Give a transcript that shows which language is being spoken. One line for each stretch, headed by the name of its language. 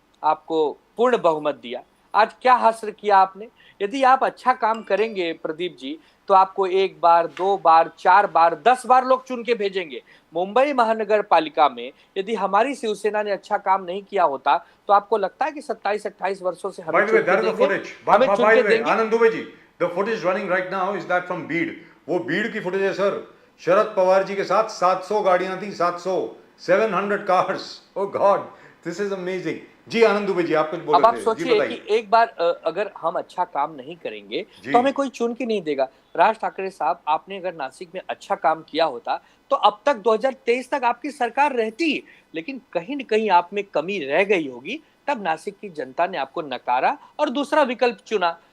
Hindi: आपको पूर्ण बहुमत दिया। आज क्या हासिल किया आपने? यदि आप अच्छा काम करेंगे प्रदीप जी, तो आपको 1 बार, 2 बार, 4 बार, 10 बार लोग चुन के भेजेंगे। मुंबई महानगर पालिका में यदि हमारी शिवसेना ने अच्छा काम नहीं किया होता, तो आपको लगता है कि 27-28 वर्षों से हमें चुन के देंगे? हमें चुन के देंगे?
English: Anand Dubey ji, the footage running right now is that from Beed.
Hindi: वो बीड की फुटेज है सर। शरद पवार जी के साथ 700 गाड़ियां थी, 700 cars. Oh God, this is amazing. जी आनंद दुबे जी, आप कुछ बोल रहे थे। अब आप सोचिए कि एक बार अगर हम अच्छा काम नहीं करेंगे तो हमें कोई चुन के नहीं देगा। राज ठाकरे साहब, आपने अगर नासिक में अच्छा काम किया होता तो अब तक 2023 तक आपकी सरकार रहती, लेकिन कहीं न कहीं आप में कमी रह गई होगी, तब नासिक की जनता ने आपको नकारा और दूसरा विकल्प चुना।